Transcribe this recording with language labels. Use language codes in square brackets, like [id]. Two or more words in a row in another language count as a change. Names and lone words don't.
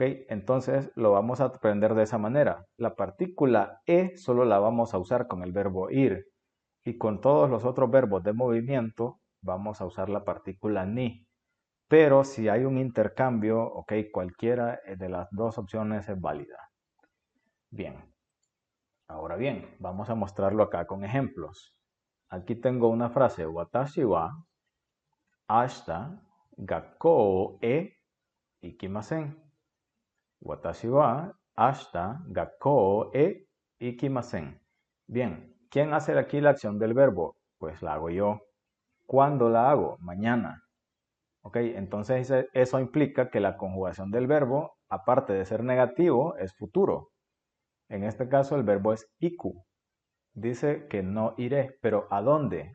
[es] Entonces lo vamos a aprender de esa manera. La partícula e solo la vamos a usar con el verbo ir y con todos los otros verbos de movimiento vamos a usar la partícula ni. Pero si hay un intercambio, ¿ok? Cualquiera de las dos opciones es válida. Bien. Ahora bien, vamos a mostrarlo acá con ejemplos. Aquí tengo una frase, [ja] 私は明日学校へ行きません. 私は明日学校へ行きません. [es] Bien, ¿quién hace aquí la acción del verbo? Pues la hago yo. ¿Cuándo la hago? Mañana. ¿Ok? Entonces eso implica que la conjugación del verbo, aparte de ser negativo, es futuro. En este caso el verbo es iku. Dice que no iré, pero ¿a dónde?